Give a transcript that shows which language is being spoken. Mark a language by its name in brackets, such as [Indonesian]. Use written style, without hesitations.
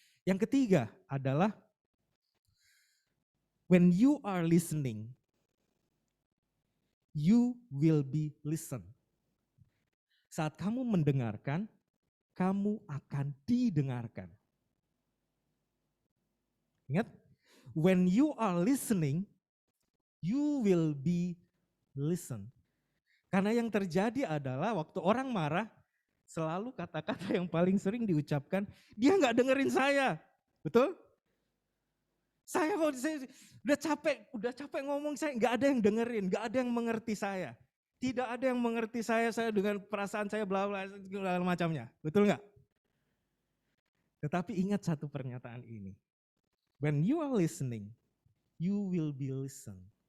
[Indonesian] Yang ketiga adalah [English] when you are listening, you will be listened. [Indonesian] Saat kamu mendengarkan, kamu akan didengarkan. Ingat, [English] when you are listening, you will be listened. [Indonesian] Karena yang terjadi adalah waktu orang marah, selalu kata-kata yang paling sering diucapkan, dia nggak dengerin saya, betul? Saya udah capek ngomong, saya nggak ada yang dengerin, nggak ada yang mengerti saya. Tidak ada yang mengerti saya dengan perasaan saya bla bla segala macamnya, betul nggak? Tetapi ingat satu pernyataan ini. [English] When you are listening, you will be listened.